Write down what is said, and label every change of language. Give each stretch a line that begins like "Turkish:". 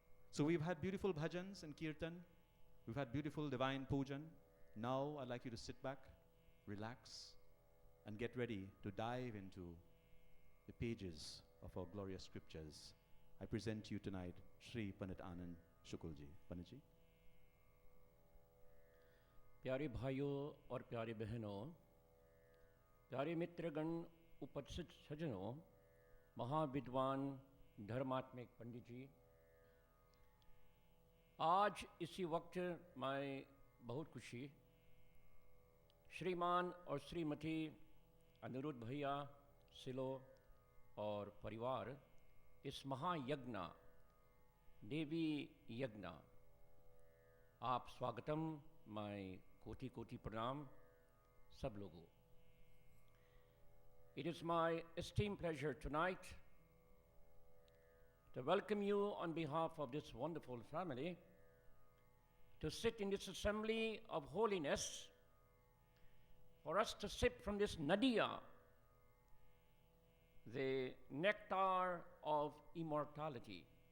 English: So we've had beautiful bhajans and kirtan. We've had beautiful divine pujan. Now I'd like you to sit back, relax, and get ready to dive into the pages of our glorious scriptures. I present to you tonight Shri Pandit Anand Shukulji. Panditji.
Hindi: प्यारे भाइयों और प्यारे बहनों, प्यारे मित्रगण, उपस्थित सज्जनों, महाविद्वान धर्मात्मिक पंडित जी, आज इसी वक्त मैं बहुत खुशी श्रीमान और श्रीमती अनिरुद्ध भैया, सिलो और परिवार इस महायज्ञ देवी यज्ञ आप स्वागतम, मैं कोटि कोटि प्रणाम सब लोगों.
English: It is my esteemed pleasure tonight to welcome you on behalf of this wonderful family to sit in this assembly of holiness, for us to sip from this nadia, the nectar of immortality.